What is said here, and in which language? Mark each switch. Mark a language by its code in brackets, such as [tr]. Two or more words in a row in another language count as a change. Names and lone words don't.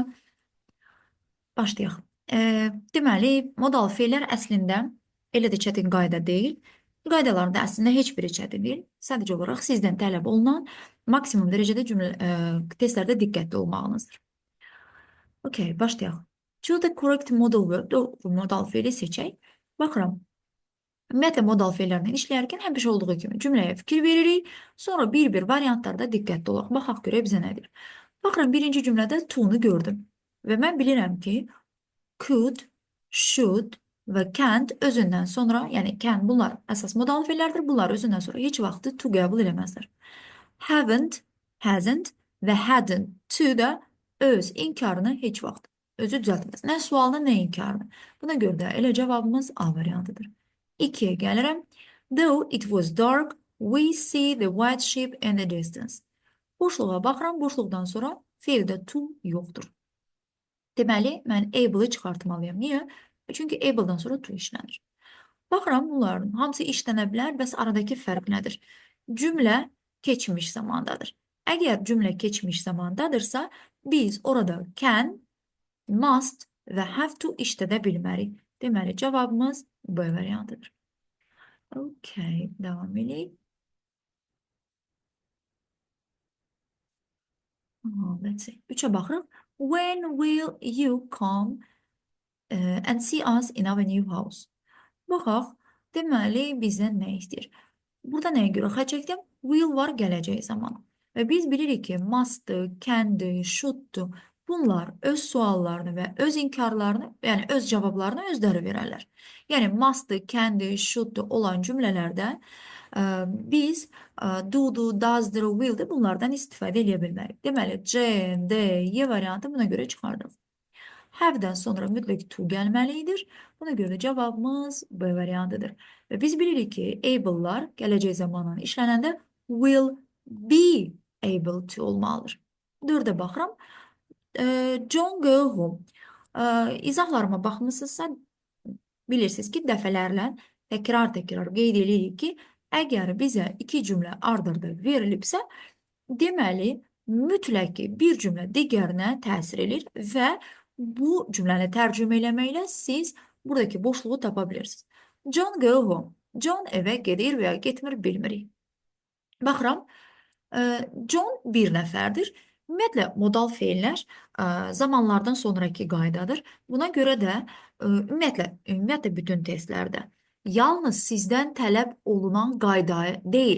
[az] Başlayaq. Deməli, modal feillər əslində elə də çətin qayda deyil. Qaydaların da əslində heç biri çətin deyil. Sadəcə olaraq sizdən tələb olunan maksimum dərəcədə testlərdə diqqətli olmağınızdır. Okay, başlayaq. [en] Choose the correct modal verb. [az] Doğru modal feili seçək. Baxıram. Ümumiyyətlə modal feillərlə işləyərkən həmişə olduğu kimi cümləyə fikir veririk. Sonra bir-bir variantlarda diqqətli olaq. Baxaq görək bizə nədir. Baxıram, birinci cümlədə to-nu gördüm. Və mən bilirəm ki, could, should və can't özündən sonra, yəni can bunlar əsas modal feillərdir. Bunlar özündən sonra heç vaxt to qəbul eləməzlər. Haven't, hasn't və [en] hadn't to [az] da öz inkarını heç vaxt özü düzəltməz. Nə sualını, nə inkarını. Buna görə də elə cavabımız A variantıdır. 2-yə gəlirəm. [en] Though it was dark, we see the white ship in the distance. [az] Boşluğa baxıram, boşluqdan sonra feildə to yoxdur. Deməli, mən able-ı çıxartmalıyam. Niyə? Çünki able-dan sonra to işlənir. Baxıram, bunların hamısı işlənə bilər, bəs aradakı fərq nədir? Cümlə keçmiş zamandadır. Əgər cümlə keçmiş zamandadırsa, biz orada can, must və [en] have to [az] işlədə bilmərik. Deməli, cavabımız B variantıdır. Okay, devam edək. [en] Let's see. [az] 3-ə baxırıq. [en] When will you come and see us in our new house? [az] Baxaq, deməli, bizdən nə istəyir? Burada nəyə görə xətt çəkdim? Will var gələcək zaman. Və biz bilirik ki, must'dır, can'dır, should'dur. Bunlar öz suallarını və öz inkarlarını, yəni öz cavablarını özləri verərlər. Yəni must'dır, can'dır, should'dur olan cümlələrdə biz do'dur, does'dır, will'dir bunlardan istifadə edə bilmərik. Deməli, C, D, Y variantı buna görə çıxardıq. Have-dən sonra mütləq to gəlməlidir. Buna görə də cavabımız B variantıdır. Və biz bilirik ki, able-lar gələcək zamanla işlənəndə [en] will be able to [az] olmalıdır. 4-ə baxıram. [en] John go home. [az] İzahlarıma baxmısınızsa, bilirsiniz ki, dəfələrlə təkrar qeyd edirik ki, əgər bizə iki cümlə ard-arda verilibsə, deməli, mütləq ki, bir cümlə digərinə təsir edir və bu cümləni tərcümə eləməklə siz buradakı boşluğu tapa bilirsiniz. [en] John go home. [az] John evə gedir və ya getmir bilmirik. Baxıram, John bir nəfərdir. Ümumiyyətlə, modal feillər zamanlardan sonraki qaydadır. Buna görə də ümumiyyətlə bütün testlərdə yalnız sizdən tələb olunan qayda deyil.